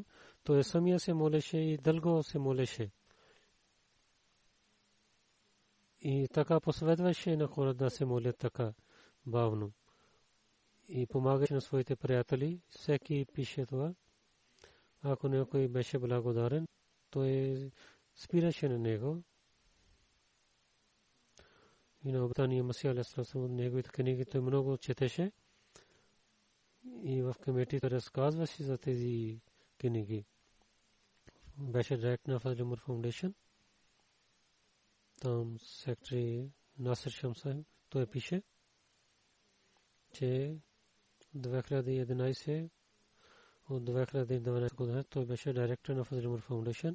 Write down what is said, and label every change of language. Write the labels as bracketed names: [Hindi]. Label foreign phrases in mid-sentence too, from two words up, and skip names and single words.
[Bulgarian] Той самия се молеше и дълго се молеше. И така посъветваше на хората да се молят така бавно. И помагаше на своите приятели. Всеки пише това. Ако някой беше благодарен, той спираше на него. И на обитания Масия [Arabic] عليه السلام, [Bulgarian] неговите книги той много четеше. И в комитета разказваше за тези книги. Беше директор на Фазли Умар Фаундейшн. Там секретари Насир Шамсай, той пише, че 2011 от 2012 година той беше директор на Фазли Умар Фаундейшн.